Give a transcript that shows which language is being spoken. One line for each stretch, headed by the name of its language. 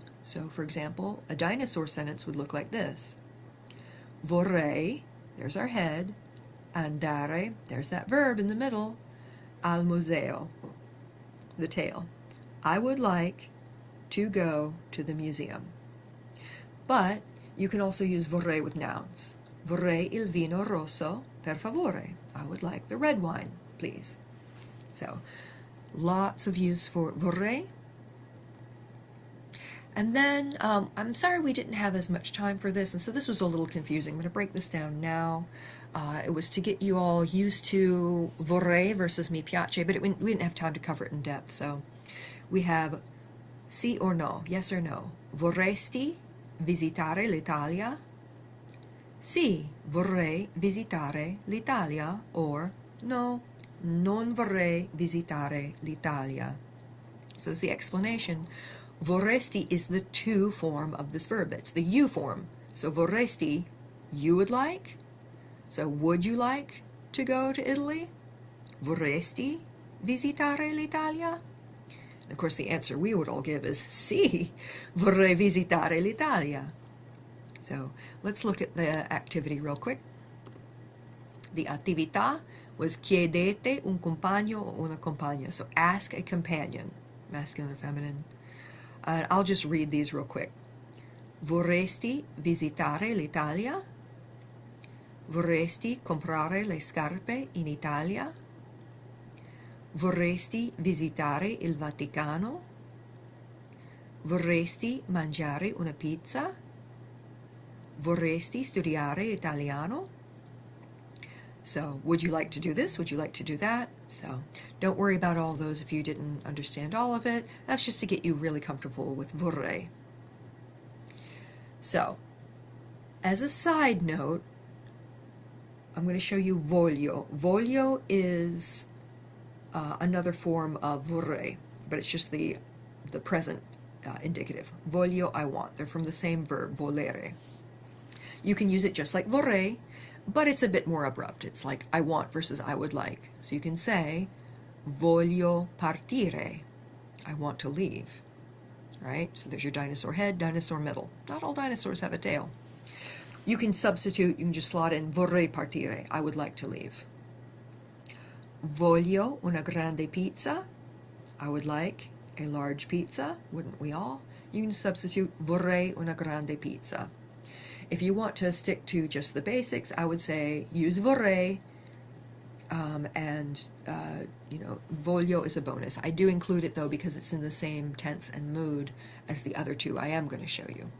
English: So for example, a dinosaur sentence would look like this. Vorrei, there's our head, andare, there's that verb in the middle, al museo, the tail. I would like to go to the museum. But you can also use vorrei with nouns.
Italian: Vorrei il vino rosso, per favore.
English: I would like the red wine, please. So, lots of use for vorrei. And then, I'm sorry we didn't have as much time for this, and so this was a little confusing. I'm going to break this down now. It was to get you all used to vorrei versus mi piace, but we didn't have time to cover it in depth. So, we have sì or no, yes or no.
Italian: Vorresti visitare l'Italia? Sì, vorrei visitare l'Italia, or no, non vorrei visitare l'Italia.
English: So it's the explanation. Vorresti is the to form of this verb. That's the you form. So vorresti, you would like. So would you like to go to Italy?
Italian: Vorresti visitare l'Italia?
English: Of course, the answer we would all give is
Italian: sì, vorrei visitare l'Italia.
English: So let's look at the activity real quick.
Italian: The attività was chiedete un compagno o una compagna.
English: So ask a companion, masculine or feminine. I'll just read these real quick.
Italian: Vorresti visitare l'Italia? Vorresti comprare le scarpe in Italia? Vorresti visitare il Vaticano? Vorresti mangiare una pizza? Vorresti studiare italiano?
English: So, would you like to do this? Would you like to do that? So, don't worry about all those if you didn't understand all of it. That's just to get you really comfortable with vorrei. So, as a side note, I'm going to show you voglio. Voglio is another form of vorrei, but it's just the present indicative. Voglio, I want. They're from the same verb, volere. You can use it just like vorrei, but it's a bit more abrupt. It's like I want versus I would like. So you can say,
Italian: voglio partire.
English: I want to leave. Right? So there's your dinosaur head, dinosaur middle. Not all dinosaurs have a tail. You can substitute, you can just slot in
Italian: vorrei partire.
English: I would like to leave.
Italian: Voglio una grande pizza.
English: I would like a large pizza. Wouldn't we all? You can substitute
Italian: vorrei una grande pizza.
English: If you want to stick to just the basics, I would say use vorrei, and voglio is a bonus. I do include it though because it's in the same tense and mood as the other two I am going to show you.